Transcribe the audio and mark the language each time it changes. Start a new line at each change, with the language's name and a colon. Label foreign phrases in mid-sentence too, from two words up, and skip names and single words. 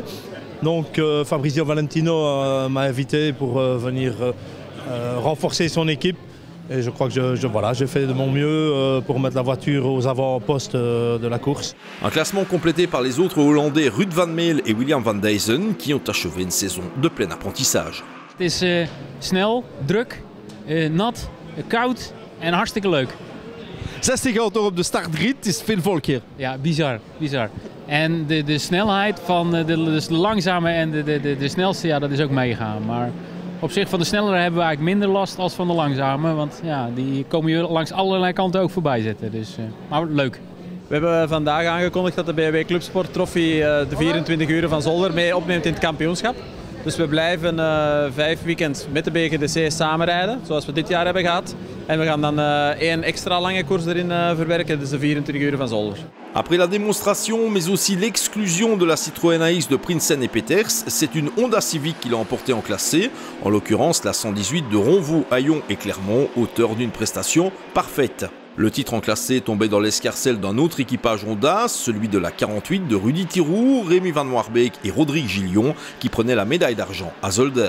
French: Donc Fabrizio Valentino m'a invité pour venir renforcer son équipe. Et je crois que j'ai fait de mon mieux pour mettre la voiture aux avant-postes de la course. Un classement complété par les autres Hollandais Ruud van Meel et William van Dijzen qui ont achevé une saison de plein apprentissage.
Dutch: Het is snel, druk, nat, koud en hartstikke leuk. 60 auto op de startgrid, het is veel volk hier. Ja, bizar, bizar. En de snelheid van de langzame en de snelste, ja, dat is ook meegegaan. Maar op zich van de snellere hebben we eigenlijk minder last als van de langzame. Want ja, die komen je langs allerlei kanten ook voorbij zitten. Dus, maar leuk. We hebben vandaag aangekondigd dat de BMW Club Sport Trophy de 24 uren van Zolder mee opneemt in het kampioenschap. Dus we blijven 5 weekends met de BGDC samenrijden, zoals we dit jaar hebben gehad. En we gaan dan 1 extra lange koers erin verwerken, dus de 24 uur van Zolder.
French: Après la démonstration, mais aussi l'exclusion de la Citroën AX de Prinsen et Peters, c'est une Honda Civic qui l'a emporté en classé, en l'occurrence la 118 de Ronvaux, Hayon et Clermont, auteur d'une prestation parfaite. Le titre en classé tombait dans l'escarcelle d'un autre équipage Honda, celui de la 48 de Rudy Thiroux, Rémi Van Warbeek et Rodrigue Gillion, qui prenaient la médaille d'argent à Zolder.